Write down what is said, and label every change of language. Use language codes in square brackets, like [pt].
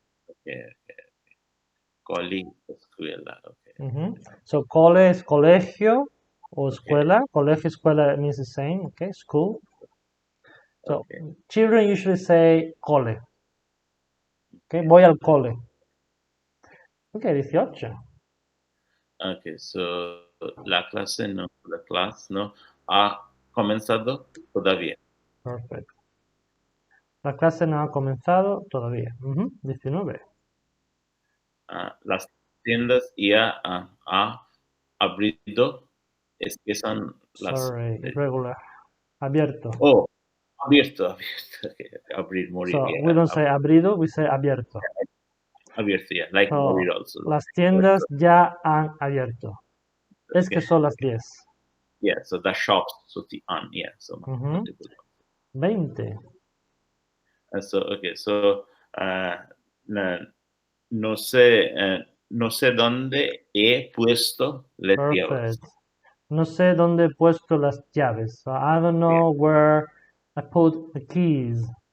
[en] Okay. Okay. Coli, escuela. Okay. So cole is colegio or Okay. escuela. Colegio, escuela means the same, okay? School. So Okay. children usually say cole, okay? [es] Voy al cole. [en] Okay, 18. Okay. [es] So la clase no ha comenzado todavía. [en] Perfect. [es] La clase no ha comenzado todavía. [en] 19. [es] Las tiendas ya ha abrido. Es que son las. [en] Sorry, irregular. Abierto. Oh, abierto. Okay. Abrir, morir. So Yeah. we don't say abrido, we say abierto. Abierto, yeah. Like So morir also. [es] las tiendas ya han abierto. Es que [en] Okay. [es] son las 10. [en] Yeah, so the shops, so the yeah, so multiple. 20. [es] So okay, so no sé, no sé dónde he puesto las llaves. [en] Perfect. [es] No sé dónde he puesto las llaves. [en] So I don't know where I put the keys.